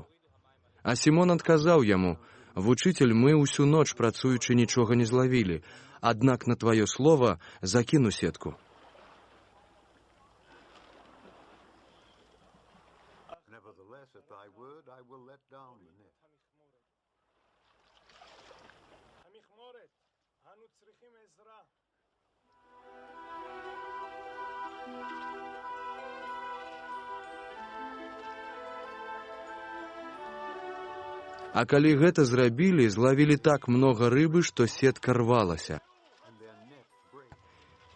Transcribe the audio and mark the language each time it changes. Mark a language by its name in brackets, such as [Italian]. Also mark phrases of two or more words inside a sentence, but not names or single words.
[Belarusian] А Сімон адказаў яму: «Вучыцель, мы ўсю ноч працуючы нічога не злавілі, аднак на тваё слова закіну сетку». [English] Nevertheless, at thy word I will let down the net. [Belarusian] А калі гэта зрабілі, злавілі так многа рыбы, што сетка рвалася.